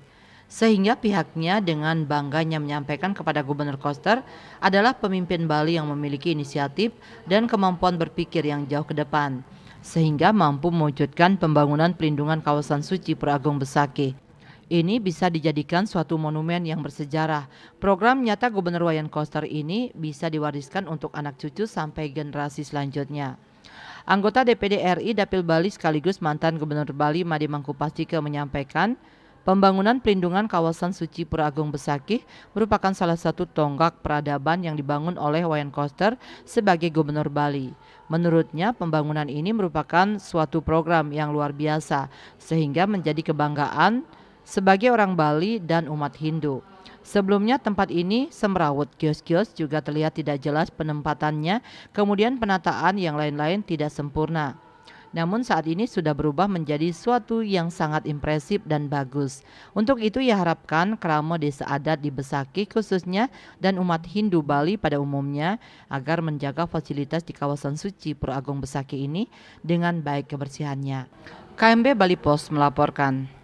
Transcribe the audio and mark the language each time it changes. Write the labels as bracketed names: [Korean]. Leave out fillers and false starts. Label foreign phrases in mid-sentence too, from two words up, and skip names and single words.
[Indonesian] Sehingga pihaknya dengan bangganya menyampaikan kepada Gubernur Koster adalah pemimpin Bali yang memiliki inisiatif dan kemampuan berpikir yang jauh ke depan, sehingga mampu mewujudkan pembangunan pelindungan kawasan suci Pura Agung Besakih. Ini bisa dijadikan suatu monumen yang bersejarah. Program nyata Gubernur Wayan Koster ini bisa diwariskan untuk anak cucu sampai generasi selanjutnya. Anggota DPD RI Dapil Bali sekaligus mantan Gubernur Bali Made Mangkupastike menyampaikan, pembangunan pelindungan kawasan suci Pura Agung Besakih merupakan salah satu tonggak peradaban yang dibangun oleh Wayan Koster sebagai Gubernur Bali. Menurutnya pembangunan ini merupakan suatu program yang luar biasa sehingga menjadi kebanggaan sebagai orang Bali dan umat Hindu. Sebelumnya tempat ini semrawut, kios-kios juga terlihat tidak jelas penempatannya, kemudian penataan yang lain-lain tidak sempurna. Namun saat ini sudah berubah menjadi suatu yang sangat impresif dan bagus. Untuk itu ia harapkan kerama desa adat di Besakih khususnya dan umat Hindu Bali pada umumnya agar menjaga fasilitas di kawasan suci Pura Agung Besakih ini dengan baik kebersihannya. KMB Bali Pos melaporkan.